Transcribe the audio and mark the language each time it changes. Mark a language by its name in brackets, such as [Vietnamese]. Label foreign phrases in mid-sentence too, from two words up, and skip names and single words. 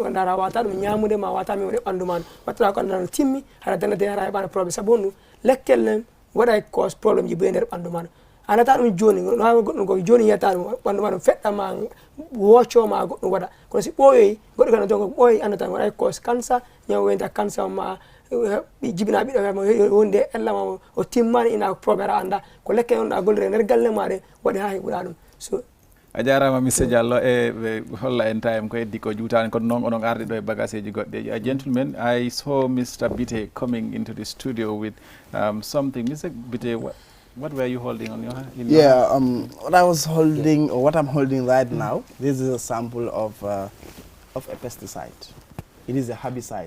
[Fula] ganduɗa hara wata ɗum ñamude ma wata mi waɗe ɓandu ma wattata ko anduɗa no timmi hara dandade hara heɓano probléme saabu honɗum lekkel nen waɗa [French] cause probléme [Fula] ji ɓoye nder ɓandu ma anata ɗum joni goɗɗum ko joni yiyata ɗum ɓandu ma ɗum feɗɗama woccoma goɗɗum waɗa kono si ɓooyoyi goɗɗo kadi donc ɓooyi andata waɗa [French] cause cancer [Fula] ñaw wenta cancer ma jibina ɓiɗɗo wonde ellama o timmani ina probére anda ko lekke on ɗa gollire nder galle ma ɗe waɗi ha heɓuɗa ɗum so a jarama Mr Diallo e holla en time ko heddi ko juutani kono noon onon ardi ɗo e bagage ji goɗɗe [English] a gentleman I saw Mr Bite coming into the studio with something. Mr Bite, what were you holding on your hand? What I was holding, or what I'm holding right now, this is a sample of a pesticide. It is a herbicide.